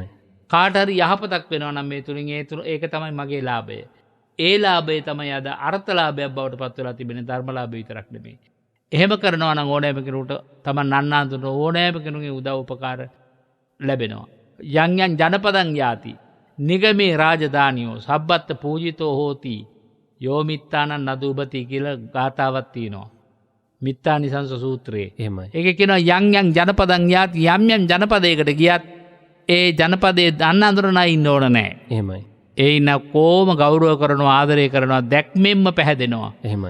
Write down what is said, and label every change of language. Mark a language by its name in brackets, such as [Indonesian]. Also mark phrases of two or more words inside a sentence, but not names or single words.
[Sinhala] කාට හරි යහපතක් වෙනවා නම් මේ තුලින් ඒක තමයි මගේ ලාභය. ඒ ලාභය තමයි අද අර්ථලාභයක් බවට පත් වෙලා තිබෙන ධර්මලාභය විතරක් නෙමෙයි. එහෙම කරනවා නම් ඕනෑම කෙනෙකුට තමන් නන්නාඳුන ඕනෑම කෙනෙකුගේ උදව් උපකාර ලැබෙනවා. [Pali] යම් යම් ජනපදං යාති නිගමේ රාජධානියෝ සබ්බත් පූජිතෝ හෝති යෝ මිත්තානං නදුබති [Sinhala] කියලා ගාතාවක් තියෙනවා. මිත්තානිසංස සූත්‍රයේ. එහෙමයි. ඒකේ කියනවා [Pali] යම් යම් ජනපදං යාති [Sinhala] යම් යම් ජනපදයකට ගියත් ඒ ජනපදයේ දන්නඳුරන අය ඉන්න ඕන නැහැ. එහෙමයි. ඒ ඉන්න කොහොම ගෞරව කරනවා ආදරය කරනවා දැක්මෙන්ම පැහැදෙනවා. එහෙමයි.